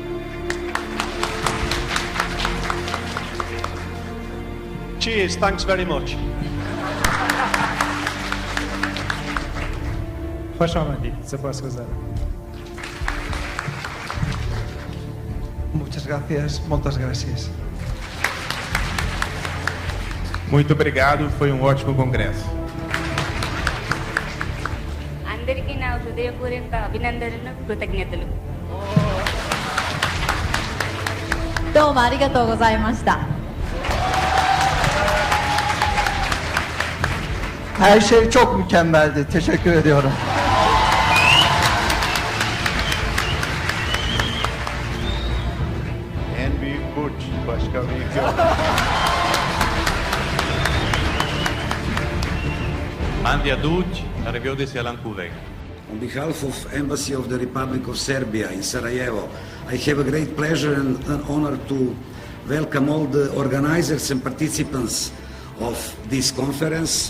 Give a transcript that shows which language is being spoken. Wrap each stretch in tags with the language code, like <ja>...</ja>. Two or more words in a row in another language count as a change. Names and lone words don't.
<en>Cheers, thanks very much.</en> <fa>خوش آمدید. سپاسگزارم.</fa> <es>Muchas gracias, muchas gracias.</es> <pt>Muito obrigado, foi ótimo congresso.</pt> <te>అందరికీ నా హృదయపూర్వక అభినందనలు కృతజ్ఞతలు</te> <ja>どうもありがとうございました。</ja> <tr>Her şey çok mükemmeldi. Teşekkür ediyorum. En büyük burç, başka büyük yok.</tr> <it>Mandi a tutti, arrivederci all'Ancuveg.</it> <en>On behalf of Embassy of the Republic of Serbia in Sarajevo, I have a great pleasure and an honor to welcome all the organizers and participants of this conference.</en>